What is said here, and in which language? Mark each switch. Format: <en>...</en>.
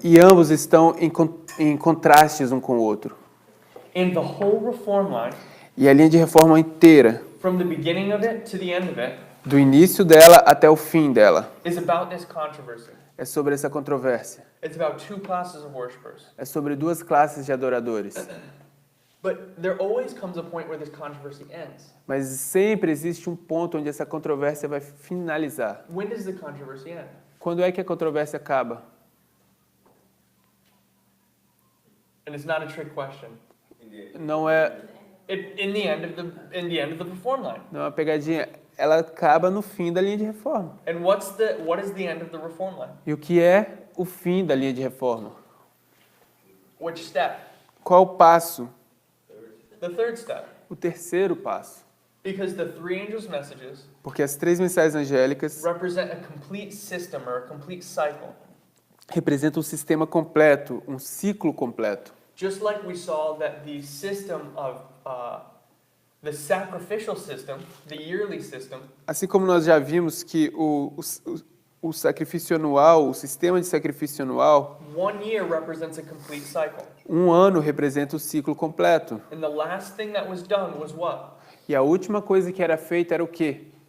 <pt>E ambos estão em contrastes um com o outro.</pt> <en>And the whole reform line,</en> <pt>E a linha de reforma inteira,</pt> <en>from the beginning of it to the end of it,</en> <pt>do início dela até o fim dela,</pt> <en>is about this controversy.</en> <pt>é sobre essa controvérsia.</pt> <en>It's about two classes of worshipers.</en> <pt>É sobre duas classes de adoradores.</pt> <en>But there always comes a point where this controversy ends.</en> <pt>Mas sempre existe um ponto onde essa controvérsia vai finalizar.</pt> <en>When does the controversy end?</en> <pt>Quando é que a controvérsia acaba?</pt> <en>And it's not a trick question.</en> <pt>Não é,</pt> <en>In the end of the reform line.</en> <pt>não é uma pegadinha. Ela acaba no fim da linha de reforma.</pt> <en>And what is the end of the reform line?</en> <pt>E o que é o fim da linha de reforma?</pt> <en>Which step?</en> <pt>Qual o passo?</pt> <en>The third step.</en> <pt>O terceiro passo.</pt> <en>Because the three angels' messages</en> <pt>Porque as três mensagens angélicas</pt> <en>represent a complete system or a complete cycle.</en> <pt>representam um sistema completo, um ciclo completo.</pt> <en>Just like we saw that the system of the sacrificial system, the yearly system,</en> <pt>Assim como nós já vimos que o sacrifício anual, o sistema de sacrifício anual,</pt> <en>1 year represents a complete cycle.</en> <pt>um ano representa o ciclo completo.</pt> <en>And the last thing that was done was what?</en> <pt>E a última coisa que era feita era o quê?</pt>